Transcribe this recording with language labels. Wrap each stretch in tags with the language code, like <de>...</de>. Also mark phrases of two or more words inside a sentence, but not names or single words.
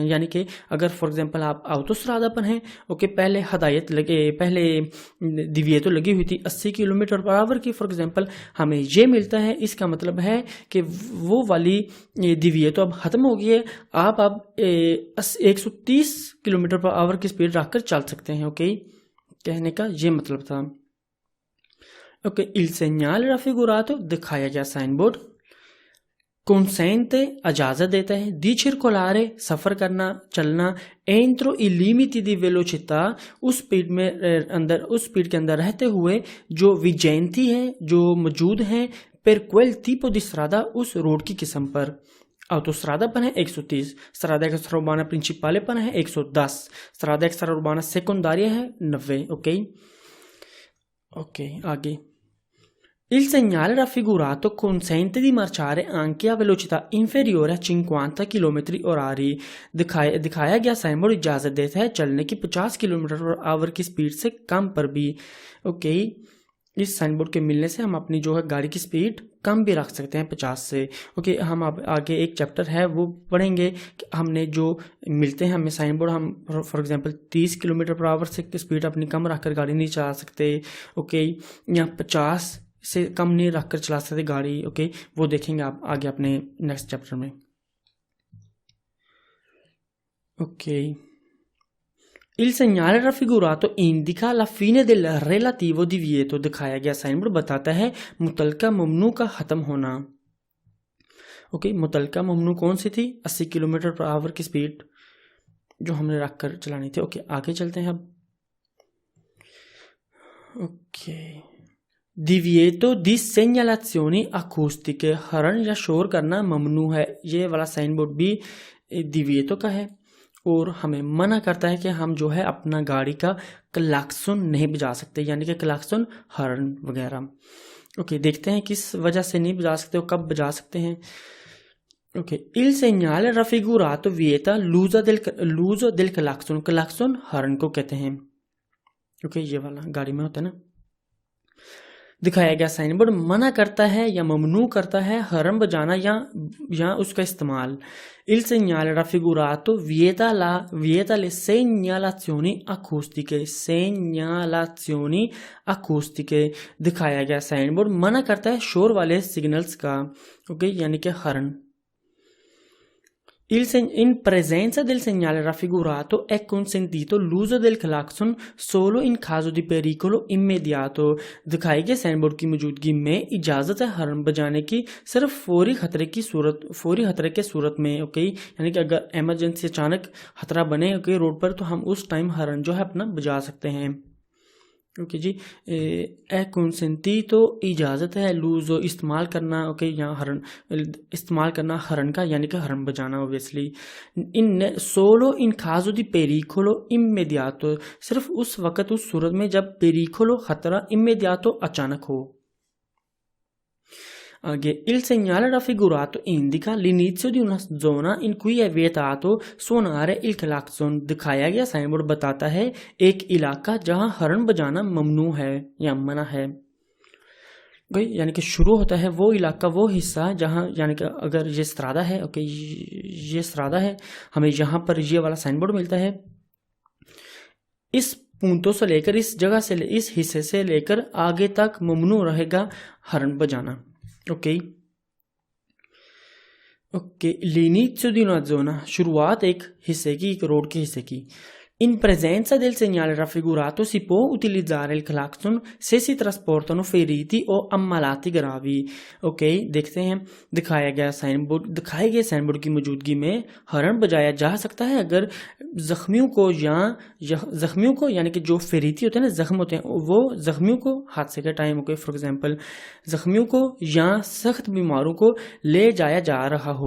<ur>یعنی کہ اگر</ur> <en>for example</en> <ur>آپ آٹوسترادا پر ہیں، اوکے، پہلے ہدایت لگے، پہلے دیویئتو لگی ہوئی تھی 80 کلومیٹر/آور کی,</ur> <en>for example</en> <ur>ہمیں یہ ملتا ہے، اس کا مطلب ہے کہ وہ والی دیویئتو اب ختم ہو گئی ہے، آپ اب 130 کلومیٹر/آور کی سپیڈ رکھ کر چل سکتے ہیں. اوکے، کہنے کا یہ مطلب تھا۔ اوکے,</ur> <it>il segnale raffigurato</it> <ur>دکھایا گیا سائن بورڈ consente اجازت دیتا ہے</ur> <it>di circolare</it> <ur>سفر کرنا، چلنا</ur> <it>entro i limiti di velocità</it> <ur>اس سپیڈ میں اندر، اس سپیڈ کے اندر رہتے ہوئے جو ویجنتی ہے، جو موجود ہے</ur> <it>per quel tipo di strada</it> <ur>اس روڈ کی قسم پر.</ur> <it>ऑटोस्ट्रादा</it> <ur>پر ہے</ur> <it>130, strada extra urbana principale</it> <ur>پر ہے</ur> <it>110, strada extra urbana secondaria है 90। ओके, आगे il segnale raffigurato consente di marciare anche a velocità inferiore a 50 km/h।</it> <ur>دکھایا گیا سائن بورڈ اجازت دیتا ہے چلنے کی 50 کلومیٹر/آور کی سپیڈ سے کم پر بھی. اوکے، اس سائن بورڈ کے ملنے سے ہم اپنی جو ہے گاڑی کی سپیڈ کم بھی رکھ سکتے ہیں 50 سے. اوکے، ہم اب آگے ایک چیپٹر ہے وہ پڑھیں گے کہ ہم نے جو ملتے ہیں ہمیں سائن بورڈ، ہم</ur> <en>for example</en> <ur>30 کلومیٹر/آور سے سپیڈ اپنی کم رکھ کر گاڑی نہیں چلا سکتے. اوکے، یا 50 سے کم نہیں رکھ کر چلا سکتے گاڑی. اوکے، وہ دیکھیں گے آپ آگے اپنے</ur> <en>next chapter</en> <ur>में। ओके,</ur> <it>Il segnale raffigurato indica la fine del relativo divieto।</it> <ur>دکھایا گیا سائن بورڈ بتاتا ہے متعلقہ ممنوع کا ختم ہونا. اوکے، متعلقہ ممنوع کون سی تھی? 80 کلومیٹر پر آور کی سپیڈ جو ہم نے رکھ کر چلانی تھی. اوکے، آگے چلتے ہیں اب۔ اوکے,</ur> <it>divieto di segnalazioni acustiche,</it> <ur>ہارن یا شور کرنا ممنوع ہے. یہ والا سائن بورڈ بھی دیویئتو کا ہے اور ہمیں منع کرتا ہے کہ ہم جو ہے اپنا گاڑی کا کلیکسن نہیں بجا سکتے، یعنی کہ کلیکسن، ہارن وغیرہ. اوکے، دیکھتے ہیں کس وجہ سے نہیں بجا سکتے اور کب بجا سکتے ہیں. ओके,</ur> <it>il segnale raffigurato vieta l'uso del clacson,</it> <ur>کلیکسن ہارن کو کہتے ہیں. اوکے، یہ والا گاڑی میں ہوتا ہے نا۔ دکھایا گیا سائن بورڈ منع کرتا ہے یا ممنوع کرتا ہے ہارن بجانا یا اس کا استعمال.</ur> <it>Il segnale raffigurato vieta le segnalazioni acustiche, segnalazioni acustiche।</it> <ur>دکھایا گیا سائن بورڈ منع کرتا ہے شور والے سگنلز کا. اوکے، یعنی کہ ہارن.</ur> <it>In presenza del segnale raffigurato è consentito l'uso del clacson solo in caso di pericolo immediato।</it> <ur>دکھائے گئے سائن بورڈ کی موجودگی میں اجازت ہے ہارن بجانے کی صرف فوری خطرے کی صورت میں. اوکے، یعنی کہ اگر ایمرجنسی اچانک خطرہ بنے اوکے روڈ پر، تو ہم اس ٹائم ہارن جو ہے اپنا بجا سکتے ہیں. اوکے جی,</ur> <it>è consentito</it> <ur>اجازت ہے، لوزو استعمال کرنا. اوکے، یہاں ہارن استعمال کرنا ہارن کا، یعنی کہ ہارن بجانا اوبویسلی.</ur> <it>in solo in caso di pericolo immediato,</it> <ur>صرف اس وقت اس صورت میں جب پیریکولو خطرہ اممیدیاتو اچانک ہو. آگے,</ur> <it>il segnale raffigurato indica l'inizio di una zona in cui è vietato suonare il clacson।</it> <ur>دکھایا گیا سائن بورڈ بتاتا ہے ایک علاقہ جہاں ہارن بجانا ممنوع ہے یا منع ہے. یعنی کہ شروع ہوتا ہے وہ علاقہ، وہ حصہ جہاں، یعنی کہ اگر یہ سترادا ہے، اوکے یہ سترادا ہے، ہمیں یہاں پر یہ والا سائن بورڈ ملتا ہے. اس پونتو سے لے کر اس جگہ سے اس حصے سے لے کر آگے تک ممنوع رہے گا ہارن بجانا. ओके,</ur> <it>l'inizio di una zona,</it> <ur>شروعات ایک حصے کی، ایک روڈ کے حصے کی.</ur> <it>In presenza del segnale raffigurato si può utilizzare il clacson se si trasportano feriti o ammalati gravi।</it> <ur>اوکے، دیکھتے ہیں دکھائے گئے سائن بورڈ کی موجودگی میں ہارن بجایا جا سکتا ہے اگر زخمیوں کو یعنی کہ جو فیریتی ہوتے ہیں نا، زخم ہوتے ہیں، وہ زخمیوں کو حادثے کے ٹائم، اوکے</ur> <en>for example</en> <ur>زخمیوں کو یا سخت بیماروں کو لے جایا جا رہا ہو.</ur>